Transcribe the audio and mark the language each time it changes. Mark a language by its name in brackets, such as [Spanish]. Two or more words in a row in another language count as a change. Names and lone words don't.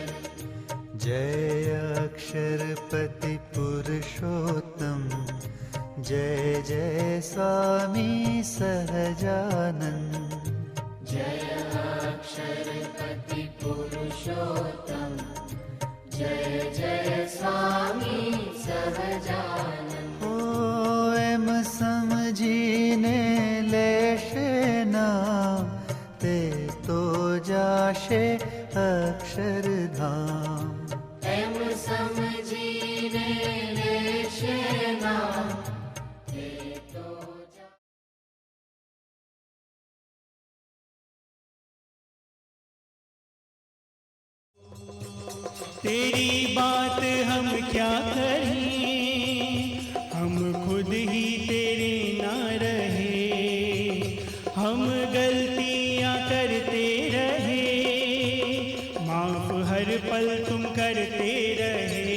[Gujarati] જય અક્ષરપતિ પુરુષોત્તમ જય જય સ્વામી સહજાનંદ જય અક્ષરપતિ પુરુષોત્તમ જય જય સ્વામી સહજાનંદ ઓ એમ સમજીને લેશે નામ તે તો જાશે અક્ષરધામ એમ સમજીને લેશે નામ તે તો જા [Hindi] तेरी बात हम क्या करें, हम खुद ही तेरे ना रहे, हम गलतियां करते रहे, माफ हर पल तुम करते रहे।